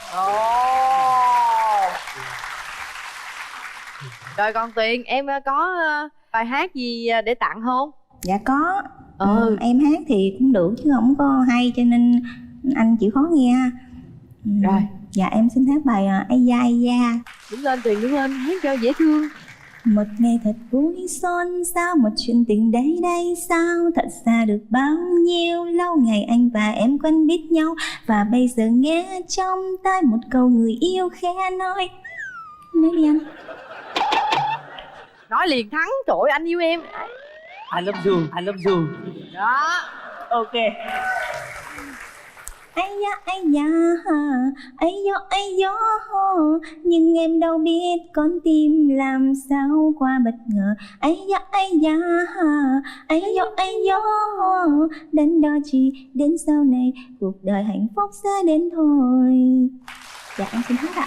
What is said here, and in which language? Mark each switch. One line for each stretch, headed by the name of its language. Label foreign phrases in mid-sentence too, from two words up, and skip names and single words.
Vietnamese: Rồi còn Tuyền, em có bài hát gì để tặng không? Dạ có. Em hát thì cũng được chứ không có hay cho nên anh chịu khó nghe. Rồi. Dạ em xin hát bài Ai da ai da. Đứng lên Tuyền, đứng lên, hát cho dễ thương. Một ngày thật vui xôn xao, một chuyện tình đây đây sao, thật xa được bao nhiêu lâu ngày anh và em quen biết nhau, và bây giờ nghe trong tai một câu người yêu khẽ nói. Nói đi anh. Nói liền Thắng, trời ơi, anh yêu em.
English: I love you, I love you.
Vietnamese: Đó. Ok. Ai da ai da, nhưng em đâu biết con tim làm sao qua bất ngờ. Ai da đến đó chỉ đến sau này cuộc đời hạnh phúc sẽ đến thôi. Dạ em xin hát ạ.